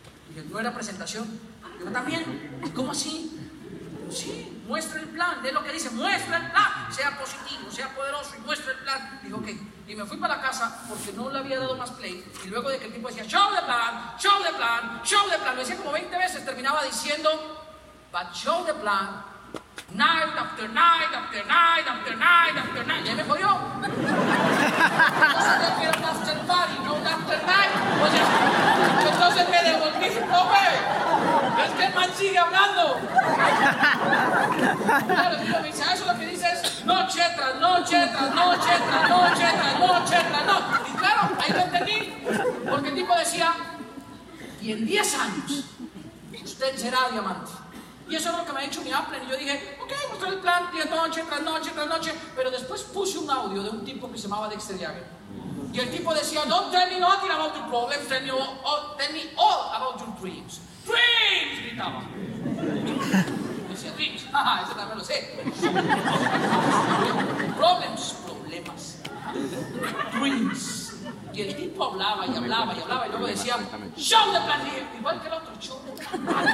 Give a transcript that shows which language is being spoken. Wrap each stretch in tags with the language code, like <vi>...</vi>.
<es>Y yo, no era presentación. Y yo también. Y, ¿cómo así? Sí, muestra el plan. Es lo que dice, muestra el plan. Sea positivo, sea poderoso y muestra el plan. Digo, ok. Y me fui para la casa porque no le había dado más play. Y luego de que el tipo decía,</es> <en>show the plan, show the plan,</en> <es>show the plan. Lo decía como 20 veces. Terminaba diciendo,</es> <en>but show the plan. Night after night after night after night after night.</en> <es>Ya me jodió. Entonces yo quiero un after party, no un after night. O sea, entonces me devolví, profe. Es que el man sigue hablando. Claro, tío, me dice, eso lo que dice es noche tras noche tras noche tras noche tras noche tras noche. Y claro, ahí lo entendí. Porque el tipo decía, y en 10 años usted será diamante. Y eso es lo que me ha dicho mi Apple. Y yo dije, ok, mostré el plan, día, noche, tras noche, tras noche. Pero después puse un audio de un tipo que se llamaba Dexter Yager. Y el tipo decía,</es> <en>don't tell me nothing about your problems, tell me all about your dreams. Dreams,</en> <es>gritaba. Y decía, dreams, jaja, ese también lo sé.</es> <en>Problems, problemas. Dreams.</en> <es>Y el tipo hablaba y hablaba y hablaba y luego decía,</es> <en>show the plan,</en> <es>igual que el otro, show the plan.</es>